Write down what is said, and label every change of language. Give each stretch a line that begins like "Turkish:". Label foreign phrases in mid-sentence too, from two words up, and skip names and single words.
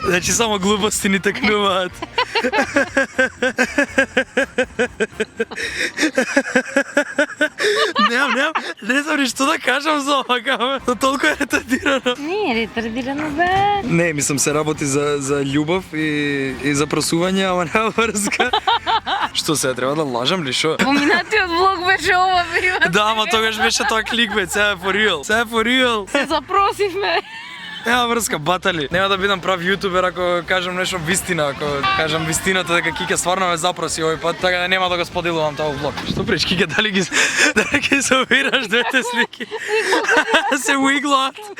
Macedonian: Значи само глупости ни текнуваат. Не знам ни што да кажам за ова, но толку е ретардирано. Не е ретардирано бе. Не, мислам се работи за љубов и за просување, ама нема врска. Што се, треба да лажам ли шо? Поминатиот влог беше ова, бе. Да, ама тогаш беше тоа кликбет, сега е
English: for real.
Macedonian: Сега е
English: for real.
Macedonian: Се запросивме. Нема врска, батали. Нема да бидам прав јутубер ако кажам нешто вистина, ако кажам вистината дека Кике стварно ме запроси овој пат, така да нема да го споделувам тоа влог. Што преш, Кике, дали ги собираш двете слики? Се уиглаат.